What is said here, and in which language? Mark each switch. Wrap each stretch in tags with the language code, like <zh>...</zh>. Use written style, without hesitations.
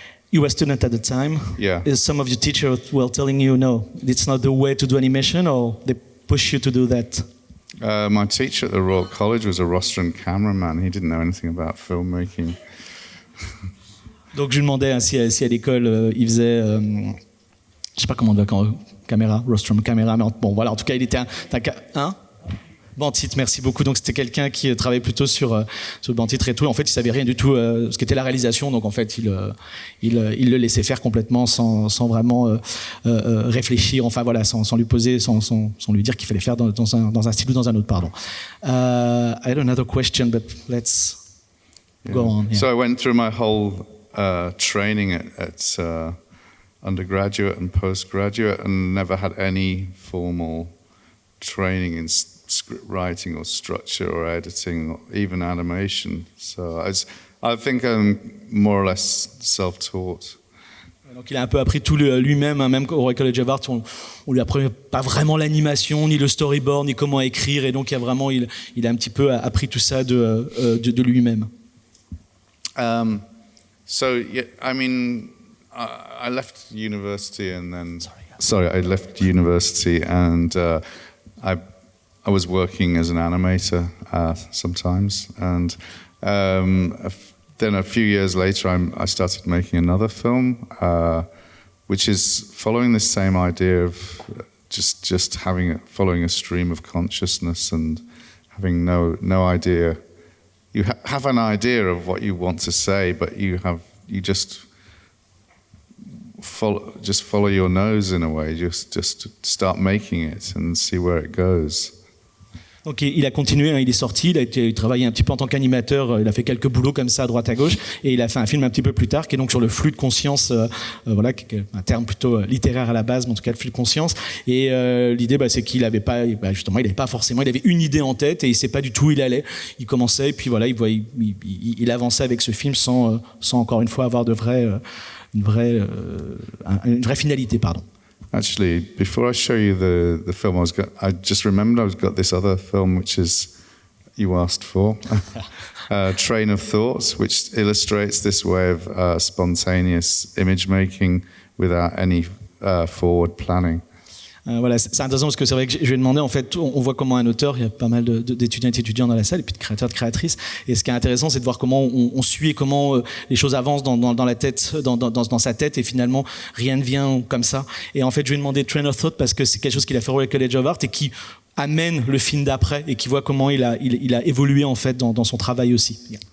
<en>You were a student at the time. Yeah. Is some of your teachers were telling you, no, it's not the way to do animation, or they push you to do that? My teacher at the Royal College was a rostrum cameraman. He didn't know anything about filmmaking.</en> <fr>Donc je lui demandais hein, si à l'école il faisait, je sais pas comment on dit caméra, rostrum camera, mais bon voilà, en tout cas il était un bantitre, merci beaucoup. Donc c'était quelqu'un qui travaillait plutôt sur le bantitre et tout. En fait il savait rien du tout ce qu'était la réalisation, donc en fait il le laissait faire complètement sans vraiment réfléchir, enfin voilà, sans lui poser, sans lui dire qu'il fallait faire dans un style ou dans un autre, pardon.</fr> <en>I had another question, but let's go on. Yeah. So I went through my whole training at undergraduate and postgraduate and never had any formal training in script writing or structure or editing or even animation. So I think I'm more or less self-taught.</en> <fr>Donc il a un peu appris tout lui-même, hein, même au Royal College of Art, on lui apprenait pas vraiment l'animation, ni le storyboard, ni comment écrire, et donc il a un petit peu appris tout ça de lui-même.</fr> <en>So yeah, I mean, I left university and then. I left university and I was working as an animator sometimes, and then a few years later, I started making another film, which is following the same idea of just following a stream of consciousness and having no idea. You have an idea of what you want to say, but you just follow your nose in a way. Just start making it and see where it goes.</en> <fr>Donc il a continué, hein, il est sorti, il travaillait un petit peu en tant qu'animateur, il a fait quelques boulots comme ça à droite à gauche, et il a fait un film un petit peu plus tard qui est donc sur le flux de conscience, voilà, un terme plutôt littéraire à la base, mais en tout cas le flux de conscience. Et l'idée, c'est qu'il avait pas, justement, il avait pas forcément, il avait une idée en tête et il sait pas du tout où il allait. Il commençait et puis voilà, il avançait avec ce film sans encore une fois avoir une vraie finalité, pardon.</fr> <en>Actually, before I show you the film, I just remembered I've got this other film which is you asked for, Train of Thoughts, which illustrates this way of spontaneous image making without any forward planning.</en> <fr>Voilà, c'est intéressant parce que c'est vrai que je vais demander, en fait, on voit comment un auteur, il y a pas mal d'étudiants et d'étudiants dans la salle, et puis de créateurs, de créatrices, et ce qui est intéressant, c'est de voir comment on suit et comment les choses avancent dans la tête, dans sa tête, et finalement, rien ne vient comme ça. Et en fait, je vais demander Train of Thought parce que c'est quelque chose qu'il a fait au Royal College of Art et qui amène le film d'après et qui voit comment il a évolué, en fait, dans son travail aussi.</fr>